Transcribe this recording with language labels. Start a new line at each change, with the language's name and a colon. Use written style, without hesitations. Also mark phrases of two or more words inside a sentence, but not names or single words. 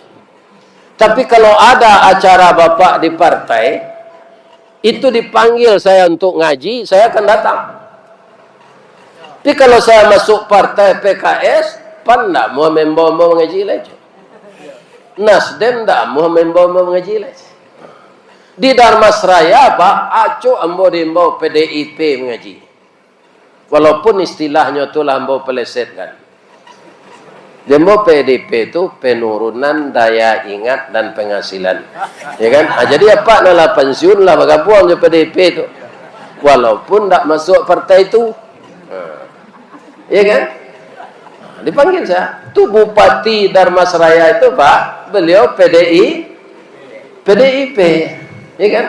Indonesian: Tapi kalau ada acara bapak di partai, itu dipanggil saya untuk ngaji, saya akan datang. Tapi kalau saya masuk partai PKS, pan ndak mau membawa ngaji lagi. Nasdem ndak mau membawa mengaji lagi.
Minangkabau: Di Dharmasraya Pak, aco ambo dimbawa PDIP mengaji. Walaupun istilahnya tu lah ambo peleset kan.
Indonesian: Dimbawa PDIP itu penurunan daya ingat dan penghasilan. Ya kan?
Minangkabau: Jadi apa nala pensiun lah bagabuang je PDIP itu. Walaupun ndak masuk partai itu.
Indonesian: Ya kan? Dipanggil saya. Tu Bupati Dharmasraya itu Pak, beliau PDIP, ya kan?